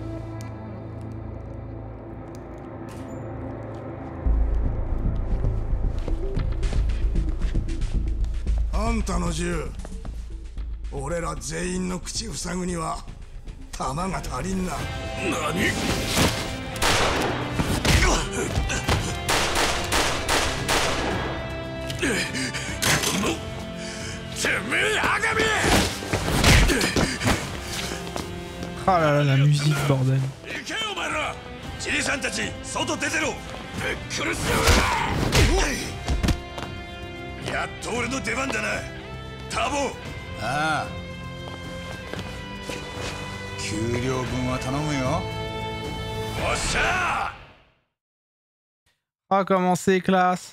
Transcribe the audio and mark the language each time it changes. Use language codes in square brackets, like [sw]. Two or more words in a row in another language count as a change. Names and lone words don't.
[ja] あんたの銃、俺ら全員の口塞ぐには弾が足りんな。何？てめえ、アガミ！ [fr] Ah là là, la musique, bordel. [ja] 行けよお前ら！じいさんたち、外出てろ！ぶっ殺すよ！やっと俺の出番だな、ターボ！ああ、給料分は頼むよ。おっしゃ！ [fr] Ah, comment c'est classe.